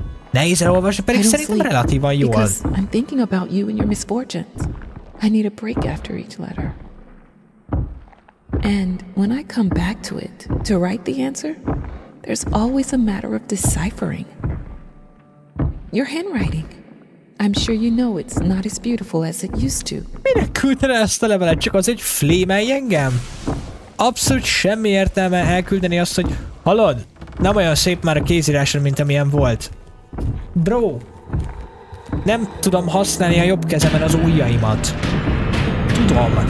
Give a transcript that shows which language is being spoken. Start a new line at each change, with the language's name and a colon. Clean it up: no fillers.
Hungarian: Nehéz elolvasni, pedig szerintem relatívan jól.
English: I'm thinking about you and your misfortunes. I need a break after each letter. And when I come back to it, to write the answer, there's always a matter of deciphering. Your handwriting. I'm sure you know it's not as beautiful as it used to.
Hungarian: Minek küldene ezt a levelet? Csak az, hogy flémelj engem? Abszolút semmi értelme elküldeni azt, hogy hallod? Nem olyan szép már a kézírásra, mint amilyen volt. Bro, nem tudom használni a jobb kezemen az ujjaimat. Tudom.